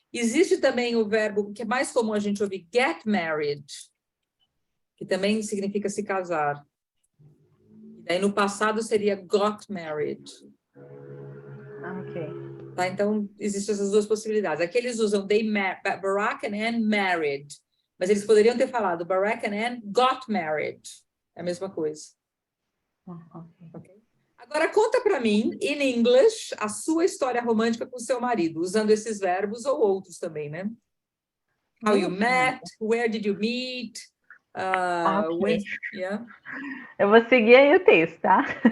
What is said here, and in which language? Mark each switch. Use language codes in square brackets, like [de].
[pt] Existe também o verbo que é mais comum a gente ouvir, get married, que também significa se casar. E daí no passado seria got married. Ok. Tá? Então, existem essas duas possibilidades. Aqui eles usam [en] Barack and Ann married, [pt] mas eles poderiam ter falado [en] Barack and Ann got married. [pt] É a mesma coisa. Okay? Agora, conta para mim, in English, a sua história romântica com seu marido, usando esses verbos ou outros também, né? [en] How you met, where did you meet, when, yeah. [pt] Eu vou seguir aí o texto, tá?